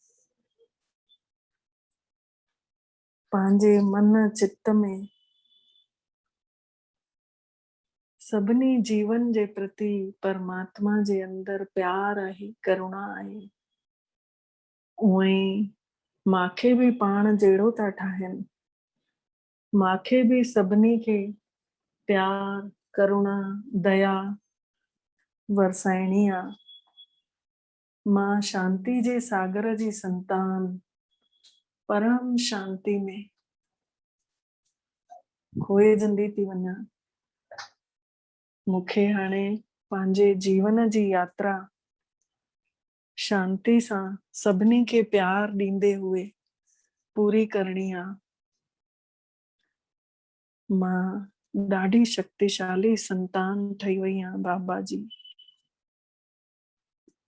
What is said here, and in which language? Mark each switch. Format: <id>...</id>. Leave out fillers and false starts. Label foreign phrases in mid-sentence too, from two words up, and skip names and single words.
<sd>पंहिंजे मन चित्त में सभिनी जीवन जे प्रति परमात्मा जे अंदर प्यार आहे, करुणा आहे। उएं मांखे बि पाण जहिड़ो था ठाहिनि। मांखे बि सभिनी खे प्यार, करुणा, दया वरसाइणी आहे। मां शांति जे सागर जी संतान परम शांति में खोएजंदी थी वञा। मूंखे हाणे पंहिंजे जीवन जी यात्रा शांति सां सभिनी खे प्यार ॾींदे हुए पूरी करणी आहे। मां ॾाढी शक्तिशाली संतान ठही वई आहियां बाबा जी।</sd>